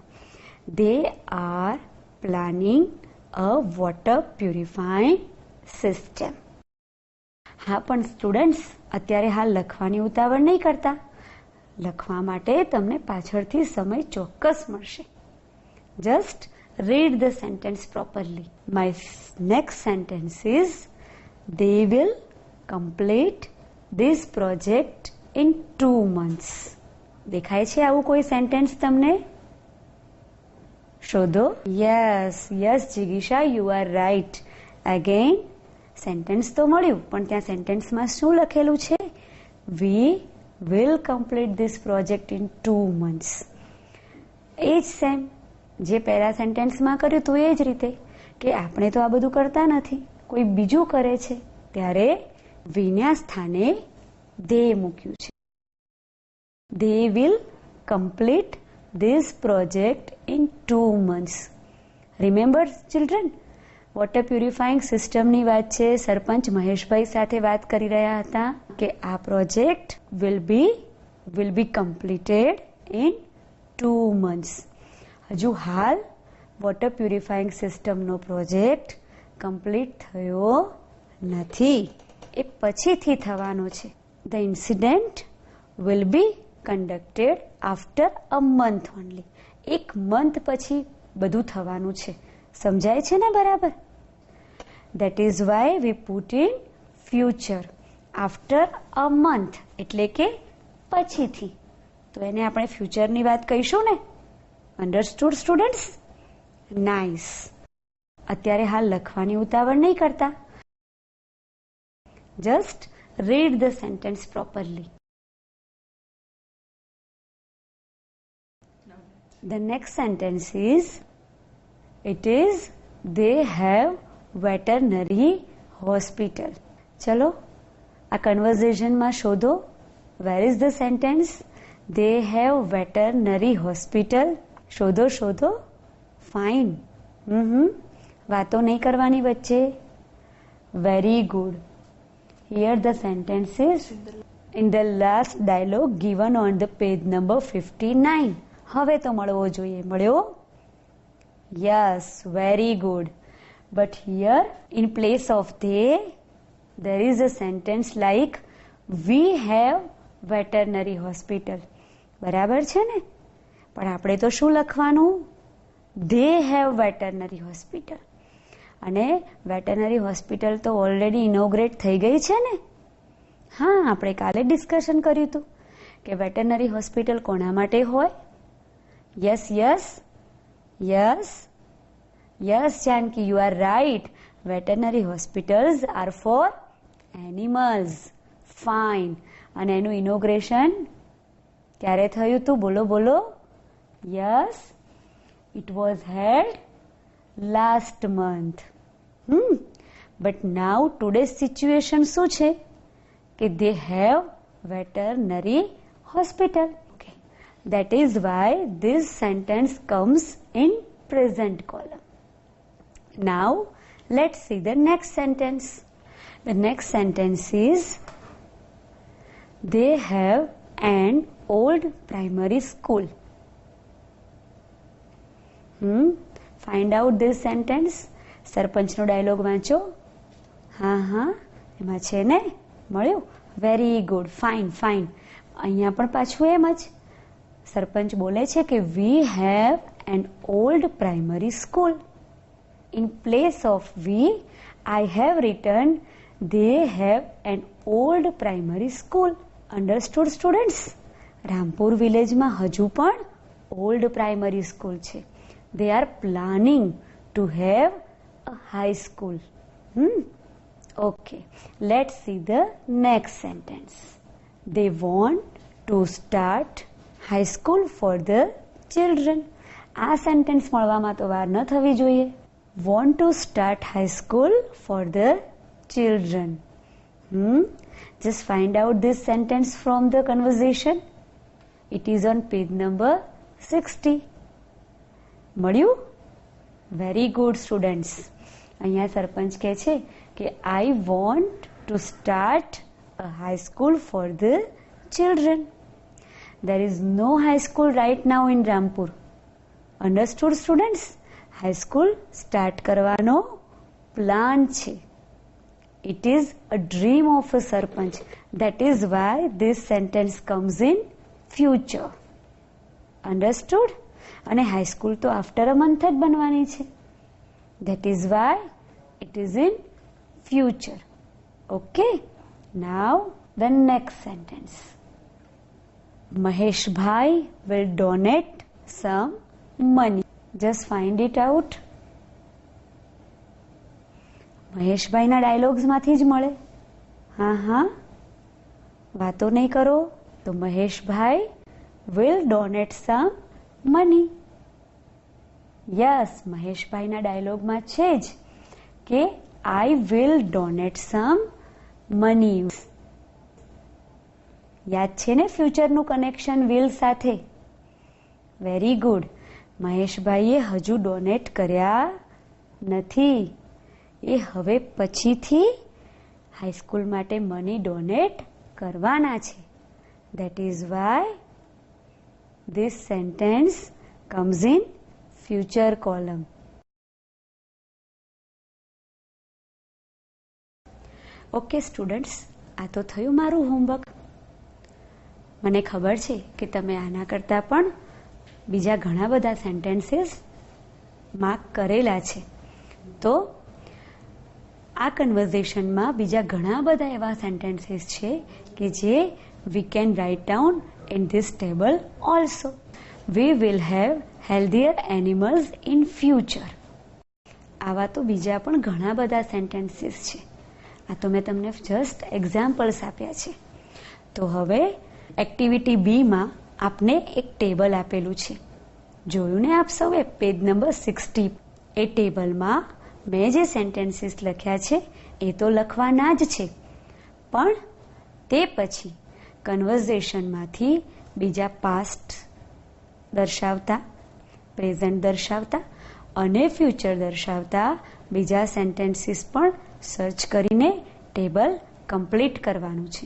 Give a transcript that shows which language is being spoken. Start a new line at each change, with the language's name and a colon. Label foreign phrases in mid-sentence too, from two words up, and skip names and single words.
English: They are planning a water purifying system.
Gujarati: હા, પણ સ્ટુડન્ટ્સ અત્યારે હાલ લખવાની ઉતાવળ નહીં કરતા. લખવા માટે તમને પાછળથી સમય ચોક્કસ મળશે.
English: જસ્ટ read the sentence properly. My next sentence is, they will complete this project in 2 months.
Gujarati: દેખાય છે આવું કોઈ સેન્ટેન્સ તમને? શોધો.
English: Yes Jigisha, you are right. again sentence
Gujarati: તો મળ્યું, પણ ત્યાં સેન્ટેન્સમાં શું લખેલું છે?
English: We will complete this project in 2 months.
Gujarati: એ જ સેમ જે પહેલા સેન્ટેન્સમાં કર્યું હતું એ જ રીતે કે આપણે તો આ બધું કરતા નથી, કોઈ બીજું કરે છે, ત્યારે વિના સ્થાને they મૂક્યું છે.
English: They will complete this project in 2 months. Remember children, water purifying
Gujarati: સિસ્ટમની વાત છે. સરપંચ મહેશભાઈ સાથે વાત કરી રહ્યા હતા કે આ પ્રોજેક્ટ
English: will be completed in 2 months.
Gujarati: હજુ હાલ
English: water purifying
Gujarati: સિસ્ટમનો પ્રોજેક્ટ કમ્પ્લીટ થયો નથી, એ પછીથી થવાનો છે.
English: The incident will be conducted after a month only.
Gujarati: 1 month પછી બધું થવાનું છે. સમજાય છે ને બરાબર?
English: That is why we put in future. After a month
Gujarati: એટલે કે પછીથી. તો એને આપણે ફ્યુચરની વાત કહીશું ને.
English: Understood students? Nice.
Gujarati: અત્યારે હાલ લખવાની ઉતાવળ નહીં કરતા.
English: Just read the sentence properly. The next sentence is, it is, they have veterinary hospital.
Gujarati: ચલો આ કન્વર્ઝેશનમાં શોધો.
English: Where is the sentence? They have veterinary hospital.
Gujarati: શોધો. ફાઇન. વાતો નહીં કરવાની વચ્ચે.
English: Very good. Here the sentence is in the last dialogue given on the page number 59.
Gujarati: હવે તો મળવો જોઈએ. મળ્યો?
English: Yes, very good. But here in place of they, there is a sentence like, we have veterinary hospital.
Gujarati: બરાબર છે ને? પણ આપણે તો શું લખવાનું?
English: They have veterinary hospital.
Gujarati: અને
English: veterinary hospital
Gujarati: તો
English: already inaugurate
Gujarati: થઈ ગઈ છે ને. હા, આપણે કાલે ડિસ્કશન કર્યું હતું કે
English: veterinary hospital
Gujarati: કોના માટે હોય.
English: Yes Janaki, you are right. Veterinary hospitals are for animals.
Gujarati: ફાઇન. અને એનું ઇનોગ્રેશન ક્યારે થયું હતું? બોલો.
English: Yes, it was held last month. But now today's situation
Gujarati: શું છે કે
English: they have veterinary hospital. Okay. That is why this sentence comes in present column. Now let's see the next sentence. The next sentence is, they have an old primary school. Find out this sentence.
Gujarati: સરપંચનો ડાયલોગ વાંચો. હા, એમાં છે ને? મળ્યું?
English: very good.
Gujarati: ફાઇન. અહીંયા પણ પાછું એમ જ સરપંચ બોલે છે કે
English: we have an old primary school. In place of we, I have written they have an old primary school. Understood students? રામપુર વિલેજમાં હજુ પણ old primary school છે. They are planning to have a high school. Okay, let's see the next sentence. They want to start high school for the children.
Gujarati: આ સેન્ટેન્સ મળવામાં તો વાર ન થવી જોઈએ.
English: Want to start high school for the children. Just find out this sentence from the conversation. It is on page number 60. મળ્યું? very good students.
Gujarati: અહીંયા સરપંચ કહે છે કે
English: I want to start a high school for the children. There is no high school right now in Rampur. Understood students? High school start
Gujarati: કરવાનો પ્લાન છે.
English: It is a dream of a sarpanch. That is why this sentence comes in future. Understood?
Gujarati: અને
English: high school
Gujarati: તો
English: after a month
Gujarati: જ બનવાની છે.
English: That is why it is in future. Okay? Now the next sentence. Mahesh Bhai will donate some money. Just find it out.
Gujarati: મહેશભાઈના ડાયલોગ્સમાંથી જ મળે. હા, વાતો નહીં કરો.
English: તો મહેશભાઈ will donate some money.
Gujarati: યસ, મહેશભાઈના ડાયલોગમાં છે જ કે
English: I will donate some money.
Gujarati: યાદ છે ને ફ્યુચરનું
English: connection will
Gujarati: સાથે?
English: very good.
Gujarati: મહેશભાઈએ હજુ ડોનેટ કર્યા નથી. એ હવે પછીથી હાઈસ્કૂલ માટે
English: money donate
Gujarati: કરવાના છે.
English: That is why this sentence comes in future column. okay students,
Gujarati: આ તો થયું મારું હોમવર્ક. મને ખબર છે કે તમે આના કરતાં પણ બીજા ઘણા બધા
English: sentences mark
Gujarati: કરેલા છે. તો આ કન્વર્ઝેશનમાં બીજા ઘણા બધા એવા સેન્ટેન્સીસ છે કે જે
English: we can write down in this table also. We will have healthier animals in future.
Gujarati: આવા તો બીજા પણ ઘણા બધા સેન્ટેન્સીસ છે. આ તો મેં તમને
English: just examples
Gujarati: આપ્યા છે. તો હવે એક્ટિવિટી બીમાં આપને એક ટેબલ આપેલું છે. જોયું ને આપ સૌએ
English: page number
Gujarati: 60. એ ટેબલમાં મેં જે સેન્ટેન્સીસ લખ્યા છે એ તો લખવાના જ છે, પણ તે પછી કન્વર્ઝેશનમાંથી બીજા પાસ્ટ દર્શાવતા, પ્રેઝન્ટ દર્શાવતા અને ફ્યુચર દર્શાવતા બીજા સેન્ટેન્સીસ પણ સર્ચ કરીને
English: table complete
Gujarati: કરવાનું છે.